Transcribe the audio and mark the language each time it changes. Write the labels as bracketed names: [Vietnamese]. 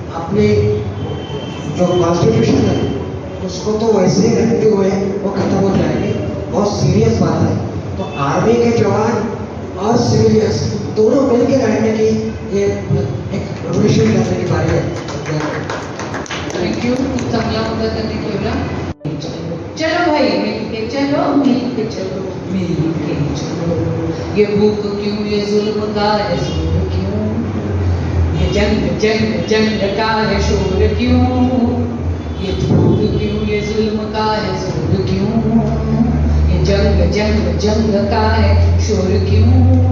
[Hindi] अपनी जो कॉन्स्टिट्यूशन है उसको तो वैसे ही रखते हुए वो खत्म हो जाएंगे, बहुत सीरियस बात है। तो आर्मी के जवान और सिविलियंस दोनों मिलकर रहने की ये एक रेवोल्यूशन करने की बारी है। [Marathi] थँक्यू, चांगला मुद्दा त्यांनी ठेवला। [Hindi] चलो भाई मिलके चलो, मिलके चलो, मिलके चलो, ये भूख क्यों, ये जुल्म का है शोर क्यों, ये जंग जंग जंग का है शोर क्यों, ये भूख क्यों, ये जुल्म का है शोर क्यों, ये जंग जंग जंग का है शोर क्यों।